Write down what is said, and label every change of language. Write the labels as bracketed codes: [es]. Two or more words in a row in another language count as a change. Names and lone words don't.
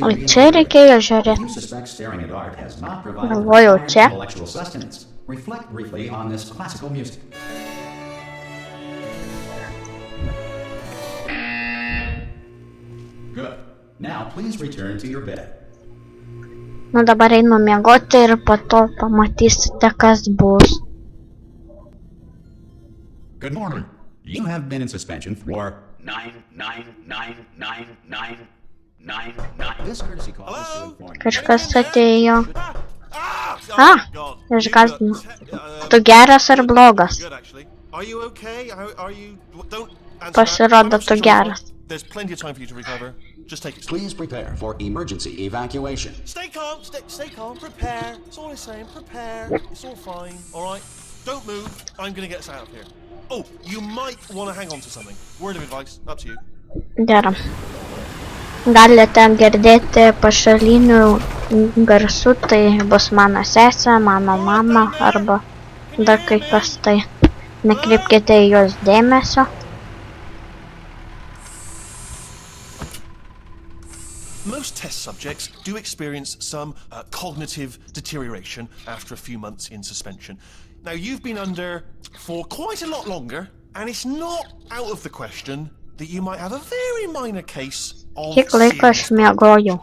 [en] reinvigorated. You suspect staring at art has not provided intellectual sustenance. Reflect briefly on this classical music. Good. Now please return to your bed. [lt] Dabar einu miegoti ir po to pamatysite, kas bus. [en] Good morning. You have been in suspension for 9999999. This courtesy call is to inform you. [lt] Kažkas atėjo. Išgąsdino. Tu geras ar blogas? Pasirodo, tu geras. [en] There's plenty of time for you to recover. Just take it slow. Please prepare for emergency evacuation. Stay calm, stay calm, prepare. That's all I'm saying, prepare. It's all fine, alright? Don't move, I'm gonna get us out of here. Oh, you might want to hang on to something. Word of advice, up to you. [lt] Gerai. Galite girdėti pašalinių garsų, tai bus mano sesė, mano mama arba dar kai kas, tai nekreipkite į jos dėmesio. [en] Most test subjects do experience some cognitive deterioration after a few months in suspension. Now, you've been under for quite a lot longer, and it's not out of the question that you might have a very minor case of serious damage.